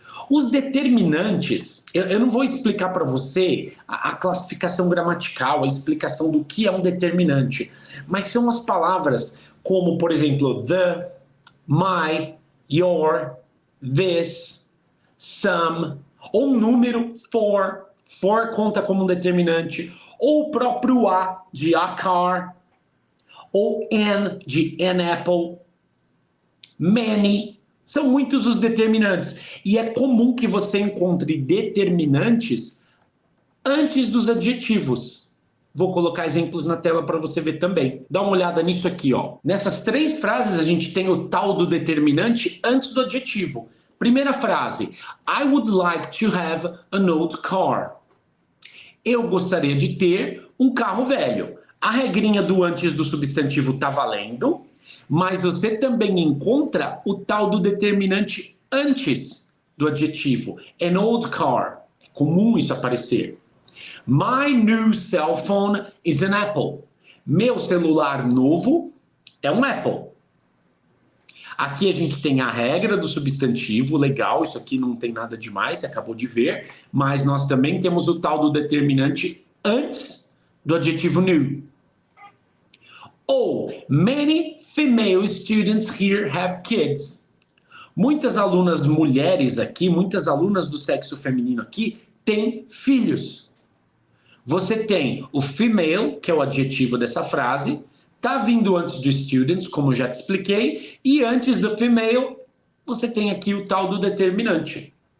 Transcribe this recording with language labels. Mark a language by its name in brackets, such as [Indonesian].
[Portuguese] Os determinantes, eu não vou explicar para você a classificação gramatical, a explicação do que é um determinante, mas são as palavras como, por exemplo, the, my, your, this, some, ou o número for conta como um determinante, ou o próprio a, de a car, ou an, de an apple, many, são muitos os determinantes. E é comum que você encontre determinantes antes dos adjetivos. Vou colocar exemplos na tela para você ver também. Dá uma olhada nisso aqui, ó. Nessas três frases a gente tem o tal do determinante antes do adjetivo. Primeira frase, [English] I would like to have an old car. [Portuguese] Eu gostaria de ter um carro velho. A regrinha do antes do substantivo está valendo, mas você também encontra o tal do determinante antes do adjetivo. [English] An old car. [Portuguese] É comum isso aparecer. [English] My new cell phone is an Apple. [Portuguese] Meu celular novo é um Apple. Aqui a gente tem a regra do substantivo, legal, isso aqui não tem nada demais, você acabou de ver, mas nós também temos o tal do determinante antes do adjetivo new. [English] Ou, many female students here have kids. [Portuguese] Muitas alunas mulheres aqui, muitas alunas do sexo feminino aqui, têm filhos. Você tem o female, que é o adjetivo dessa frase, tá vindo antes do students, como eu já te expliquei, e antes do female, você tem aqui o tal do determinante.